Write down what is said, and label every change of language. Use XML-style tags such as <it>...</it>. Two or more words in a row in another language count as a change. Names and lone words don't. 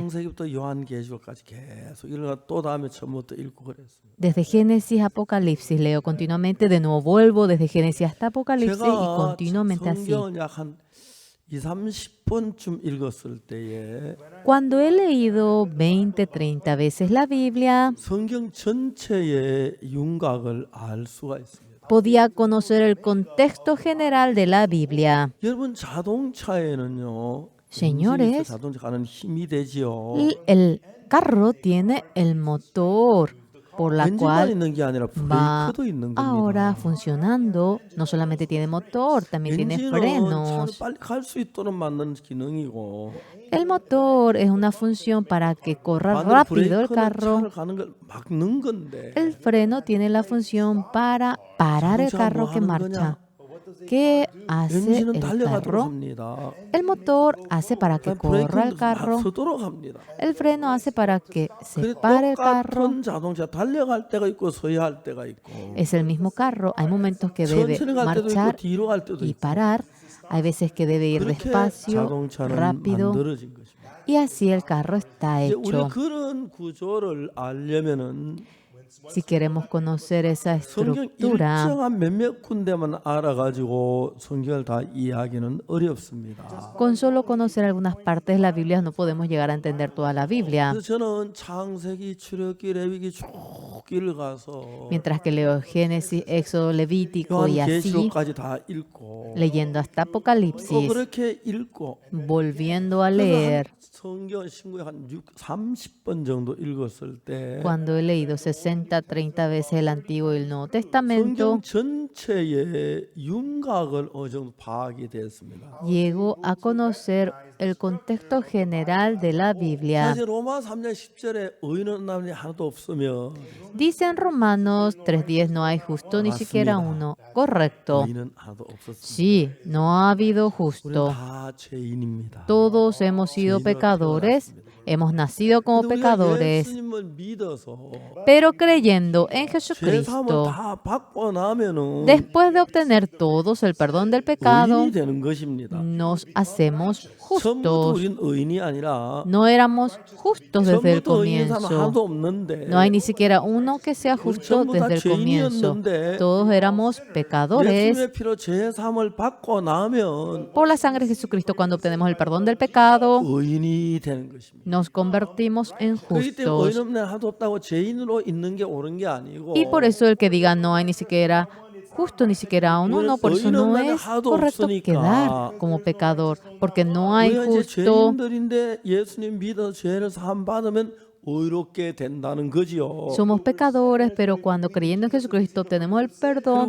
<ko>창세기부터 요한계시록까지 계속 읽어 또 다음에 처음부터 읽고 그랬습니다.</ko> <es>Desde Génesis a Apocalipsis leo continuamente, de nuevo vuelvo desde Génesis hasta Apocalipsis y</es> <ko>제가</ko> <es>continuamente así.</es> <ko>성경을 약 한 2, 30번쯤 읽었을 때에</ko> <es>Cuando he leído 20, 30 veces la Biblia,</es> <ko>성경 전체의 윤곽을 알 수가 있습니다.</ko> <es>podía conocer el contexto general de la Biblia.</es> <ko>여러분 자동차에는요.</ko> <es>Señores,</es> <ko>엔진이 있어 자동차 가는 힘이 되지요.</ko> <es>El carro tiene el motor por la</es> <ko>엔진만</ko> <es>cual</es> <ko>있는 게 아니라</ko> <es>va</es> <ko>브레이크도 있는</ko> <es>ahora</es> <ko>겁니다.</ko> <es>funcionando. No solamente tiene motor, también tiene</es> <ko>엔진은 차를</ko> <es>frenos.</es> <ko>빨리 갈 수 있도록 만드는 기능이고</ko> <es>El motor es una función para que corra</es> <ko>반대로</ko> <es>rápido el</es> <ko>브레이크는</ko> <es>carro.</es> <ko>차를 가는 걸 막는 건데</ko> <es>El freno tiene la función para parar el</es> <ko>자동차가</ko> <es>carro</es> <ko>뭐</ko> <es>que</es> <ko>하는</ko> <es>marcha.</es> <ko>거냐?</ko> <es>¿Qué hace</es> <ko>엔진은</ko> <es>el</es> <ko>달려가도록</ko> <es>carro?</es> <ko>합니다.</ko> <es>El motor hace para que corra el</es> <ko>브레이크는</ko> <es>carro.</es> <ko>서도록 합니다.</ko> <es>El freno hace para que se</es> <ko>그래서</ko> <es>pare el carro.</es> <ko>똑같은 자동차 달려갈 때가 있고 서야 할 때가 있고</ko> <es>Es el mismo carro. Hay momentos que debe</es> <ko>천천히 갈 때도 있고</ko> <es>marchar</es> <ko>뒤로 갈 때도</ko> <es>y</es> <ko>있고</ko> <es>parar. Hay veces que debe ir</es> <ko>그렇게</ko> <es>despacio,</es> <ko>자동차는</ko> <es>rápido.</es> <ko>만들어진 것입니다.</ko> <es>Y así el carro está</es> <ko>이제 우리</ko> <es>hecho.</es> <ko>그런 구조를 알려면은</ko> <es>Si queremos conocer esa</es> <ko>성경</ko> <es>estructura,</es> <ko>일정한 몇몇 군데만 알아가지고 성경을 다 이해하기는 어렵습니다.</ko> <es>con solo conocer algunas partes de la Biblia no podemos llegar a entender toda la Biblia.</es> <ko>그래서 저는 창세기, 출애굽기, 레위기 쭉 읽어가서</ko> <es>Mientras que leo Génesis, Éxodo, Levítico y así,</es> <ko>요한계시록까지 다 읽고</ko> <es>leyendo hasta</es> <ko>또</ko> <es>Apocalipsis,</es> <ko>그렇게 읽고</ko> <es>volviendo a</es> <ko>그래서</ko> <es>leer.</es> <ko>성경 신구에 한 30번 정도 읽었을 때</ko> <es>Cuando he leído 60, 30 veces el Antiguo y el Nuevo Testamento,</es> <ko>성경 전체의 윤곽을 어느 정도 파악이 됐습니다.</ko> <es>llego a conocer el contexto general de la Biblia.</es> <ko>사실 로마 3장 10절에 의인은 남이 하나도 없으며</ko> <es>Dice en Romanos 3:10, no hay justo ni siquiera uno. Correcto.</es> <ko>의인은 하나도 없었습니다.</ko> <es>Sí, no ha habido</es> <ko>우리는</ko> <es>justo.</es> <ko>다 죄인입니다.</ko> <es>Todos hemos sido pecadores, hemos nacido como</es> <ko>근데 우리가</ko> <es>pecadores,</es> <ko>예수님을 믿어서</ko> <es>pero creyendo en</es> <ko>죄사함을</ko> <es>Jesucristo,</es> <ko>다 받고 나면은</ko> <es>después de obtener todos el perdón del pecado,</es> <ko>의인이 되는 것입니다.</ko> <es>nos hacemos</es> <ko>처음부터</ko> <es>justos.</es> <ko>우리는 의인이 아니라</ko> <es>No éramos justos desde el</es> <ko>처음부터 의인인 사람</ko> <es>comienzo.</es> <ko>하나도 없는데</ko> <es>No hay ni siquiera uno que sea justo</es> <ko>전부 다</ko> <es>desde el comienzo.</es> <ko>죄인이었는데</ko> <es>Todos éramos pecadores.</es> <ko>예수님의 피로 죄사함을 받고 나면</ko> <es>Por la sangre de Jesucristo, cuando obtenemos el perdón del pecado,</es> <ko>의인이 되는 것입니다.</ko> <es>nos convertimos en</es> <ko>그렇기 때문에</ko> <es>justos.</es> <ko>의인 없는 하나도 없다고 죄인으로 있는 게 옳은 게 아니고</ko> <es>Y por eso el que diga no hay ni siquiera justo, ni siquiera uno, no, por eso no es correcto quedar como pecador, porque no hay</es> <ko>우리가 이제</ko> <es>justo.</es> <ko>죄인들인데 예수님 믿어 죄를 사함 받으면 의롭게 된다는 거지요.</ko> <es>Somos pecadores, pero cuando creyendo en Jesucristo obtenemos el perdón,</es>